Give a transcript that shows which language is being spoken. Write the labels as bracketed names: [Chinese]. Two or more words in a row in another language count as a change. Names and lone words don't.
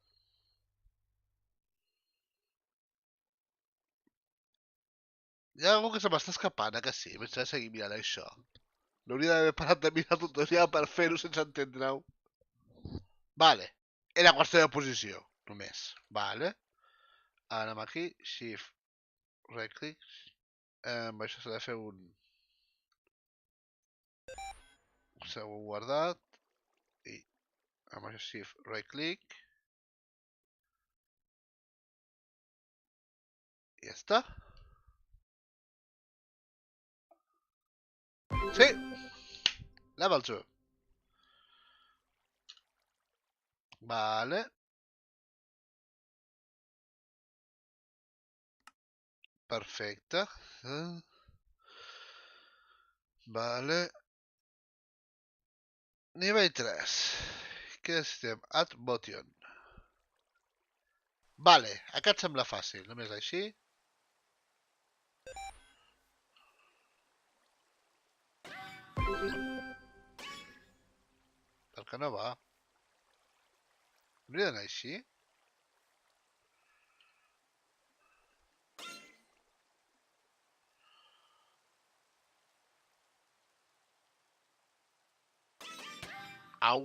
[Catalan] Hi ha algú que se m'està escapant, que sí? M'haig de seguir mirant això. No hauria d'haver parat de mirar el tutorial per fer-ho sense entendre-ho. Vale. Era qüestió de posició, només. Vale. Ara anem aquí, [English] shift, right click. [Catalan] Amb això s'ha de fer un... segon guardat. I amb això [English] shift, right click. [Catalan] I ja està. Sí! [English] Level 2. Vale. [Catalan] Perfecte. Vale. Nivell 3. Què estem? [English] Add button. [Catalan] Vale, aquest sembla fàcil, només així. Per què no va? Hauria d'anar així? Au.